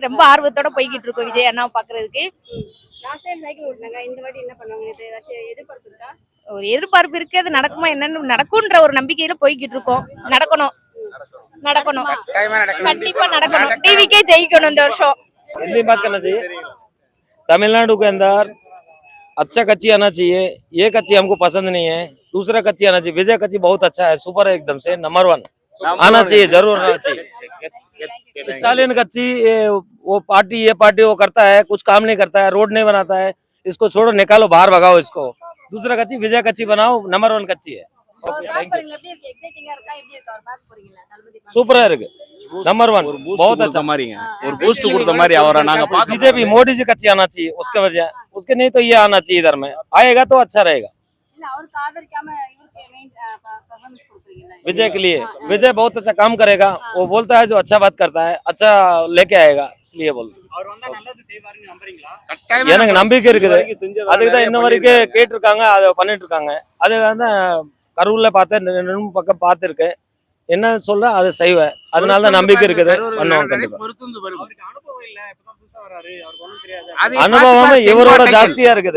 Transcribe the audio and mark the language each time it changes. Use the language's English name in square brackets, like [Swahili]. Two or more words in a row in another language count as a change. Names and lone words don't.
[Tamil] ரொம்ப ஆர்வத்தோட போய்கிட்டு இருக்கோம் விஜய் அண்ணாவை பாக்குறதுக்கு. ஒரு எதிர்பார்ப்பு இருக்கு, அது நடக்குமா என்னன்னு நடக்கும்ன்ற ஒரு நம்பிக்கையில போய்கிட்டு இருக்கோம். நடக்கணும் கண்டிப்பா நடக்கணும். டிவிக்கே ஜெயிக்கணும் இந்த வருஷம். [Hindi] हिंदी बात करना चाहिए। तमिलनाडु के अंदर अच्छा कच्ची आना चाहिए। ये कच्ची हमको पसंद नहीं है, दूसरा कच्ची आना चाहिए। विजय कच्ची बहुत अच्छा है, सुपर है, एकदम से नंबर 1 आना चाहिए, जरूर आना चाहिए। स्टालिन कच्ची वो पार्टी ये पार्टी वो करता है, कुछ काम नहीं करता है, रोड नहीं बनाता है, इसको छोड़ो, निकालो, बाहर भगाओ इसको। दूसरा कच्ची विजय कच्ची बनाओ, नंबर 1 कच्ची है। [Tamil] சூப்பரா இருக்கு, [Hindi] नंबर 1 बहुत अच्छा [Tamil] மாதிரி ஒரு பூஸ்ட் கொடுத்த மாதிரி அவரை நாங்க [Hindi] बीजेपी मोदी जी कच्ची आना चाहिए, उसके वजह उसके नहीं तो ये आना चाहिए, इधर में आएगा तो अच्छा रहेगा। विजय के लिए विजय बहुत अच्छा काम करेगा, वो बोलता है जो अच्छा बात करता है, अच्छा लेके आएगा, इसलिए बोल [Tamil] எனக்கு நம்பிக்கை இருக்குது. அதுக்கு தான் இன்ன வரைக்கும் கேட்டிருக்காங்க, அதை பண்ணிட்டு இருக்காங்க. அது வந்து கரூர்ல பார்த்தேன், 2 பக்கம் பார்த்துருக்கேன். என்ன சொல்ல அதை செய்வேன். அதனால தான் நம்பிக்கை இருக்குது, பண்ணுவோம் கண்டிப்பா. அனுபவம் இவரோட ஜாஸ்தியா இருக்குது.